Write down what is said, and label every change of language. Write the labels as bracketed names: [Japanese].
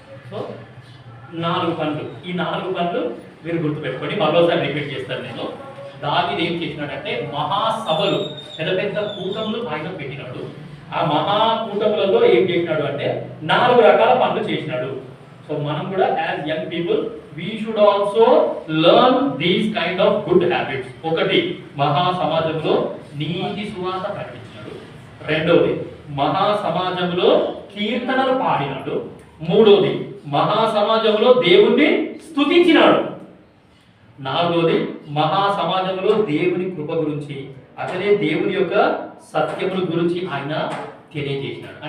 [Telugu] So 4 పనులు. ఈ 4 పనులు మీరు గుర్తుపెట్టుకోండి. మరోసారి రిపీట్ చేస్తాను నేను. దావీదు ఏం చేసినాడంటే మహాసభలు, పెద్ద పెద్ద కూటములు ఆయన పెట్టినాడు. ఆ మహాకూటములలో ఏం చేసినాడు అంటే 4 రకాల పనులు చేసినాడు. సో మనం కూడా [English] As young people we should also learn these kind of good habits. [Telugu] ఒకటి, మహా సమాజంలో నీతి సువార్త ప్రకటించాడు. రెండవది, మహా సమాజంలో కీర్తనలు పాడినాడు. మూడవది, మహా సమాజంలో దేవుణ్ణి స్తుతించినాడు. నాలుగవది, మహా సమాజంలో దేవుని కృప గురించి, అతనే దేవుని యొక్క సత్యముల గురించి ఆయన తెలియజేసినాడు.